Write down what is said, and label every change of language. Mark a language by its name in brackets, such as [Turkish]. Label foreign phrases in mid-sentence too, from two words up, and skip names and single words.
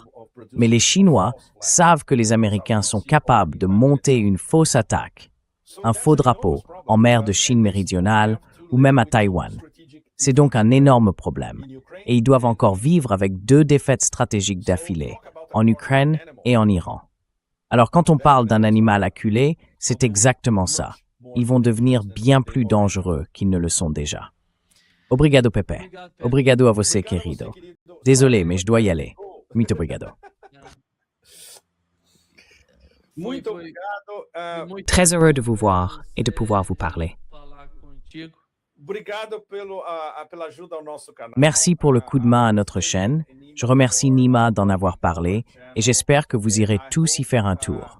[French] Mais les Chinois savent que les Américains sont capables de monter une fausse attaque, un faux drapeau, en mer de Chine méridionale ou même à Taïwan. C'est donc un énorme problème, et ils doivent encore vivre avec 2 défaites stratégiques d'affilée, en Ukraine et en Iran. Alors quand on parle d'un animal acculé, c'est exactement ça. Ils vont devenir bien plus dangereux qu'ils ne le sont déjà. [Portuguese] Obrigado, Pepe. Obrigado a você, querido. [French] Désolé, mais je dois y aller. [Portuguese] Muito obrigado. [French] Très heureux de vous voir et de pouvoir vous parler. Merci pour le coup de main à notre chaîne. Je remercie Nima d'en avoir parlé et j'espère que vous irez tous y faire un tour.